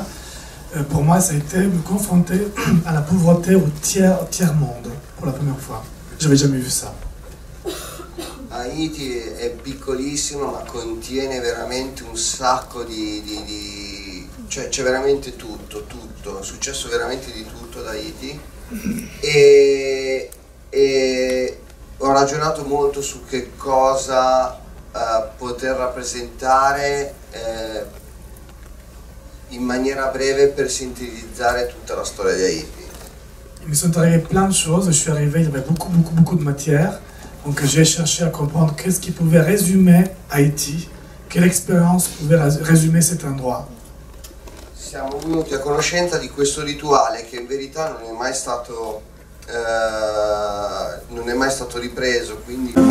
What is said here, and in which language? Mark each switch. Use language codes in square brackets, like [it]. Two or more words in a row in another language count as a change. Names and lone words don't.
[fr] Pour moi, ça a été me confronter à la pauvreté au tiers-monde, pour la première fois. J'avais jamais vu ça. [it] Haiti è piccolissimo, ma contiene veramente un sacco cioè c'è veramente tutto, è successo veramente di tutto ad Haiti. E ho ragionato molto su che cosa poter rappresentare in maniera breve per sintetizzare tutta la storia di Haiti. [fr] Il me sont arrivées plein de choses, je suis arrivé, il y avait beaucoup de matière, donc j'ai cherché à comprendre qu'est-ce qui pouvait résumer Haïti, quelle expérience pouvait résumer cet endroit. [it] Siamo venuti a conoscenza di questo rituale che in verità non è mai stato ripreso, quindi